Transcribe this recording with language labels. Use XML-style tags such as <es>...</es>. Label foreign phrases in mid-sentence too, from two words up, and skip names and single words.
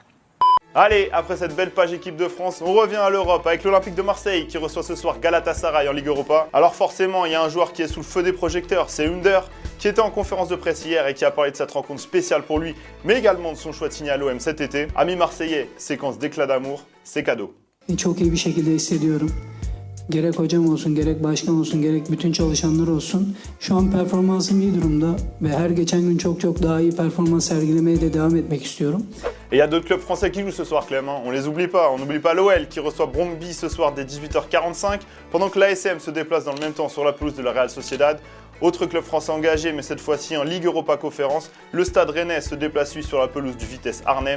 <fr>Allez, après cette belle page équipe de France, on revient à l'Europe avec l'Olympique de Marseille qui reçoit ce soir Galatasaray en Ligue Europa. Alors forcément, il y a un joueur qui est sous le feu des projecteurs, c'est Under, qui était en conférence de presse hier et qui a parlé de cette rencontre spéciale pour lui, mais également de son choix de signer à l'OM cet été. Ami marseillais, séquence d'éclat d'amour, c'est cadeau.</fr> <tr>Çok iyi bir şekilde hissediyorum. Gerek hocam olsun, gerek başkan olsun, gerek bütün çalışanlar olsun. Şu an performansım iyi durumda ve her geçen gün çok daha iyi performans sergilemeye de devam etmek istiyorum.</tr> <fr>Et il y a d'autres clubs français qui jouent ce soir, Clément. On les oublie pas. On n'oublie pas l'OL qui reçoit Brøndby ce soir dès 18h45, pendant que l'ASM se déplace dans le même temps sur la pelouse de la Real Sociedad. Autre club français engagé, mais cette fois-ci en Ligue Europa Conférence, le Stade Rennais se déplace lui sur la pelouse du Vitesse Arnhem.</fr>